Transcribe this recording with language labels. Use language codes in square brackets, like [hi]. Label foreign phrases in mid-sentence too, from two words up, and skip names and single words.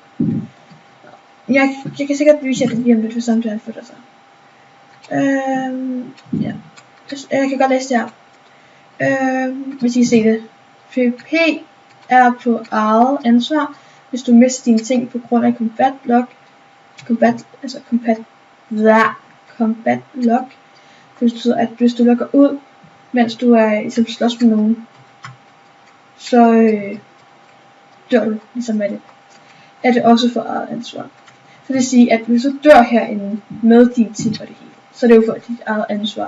[da] Jeg kan sikkert vise jer det lige om lidt, hvis samtidig flytter sig. Ja. Jeg kan godt læse det her. Hvis I ser det. PvP er på eget ansvar, hvis du mister dine ting på grund af [en] combat lock. Combat lock. [da] Det betyder, at hvis du logger ud, mens du er ligesom slås med nogen, så dør du ligesom med det. Er det også for eget ansvar. Så det vil sige, at hvis du dør herinde med dine ting og det hele, så er det jo for dit eget ansvar.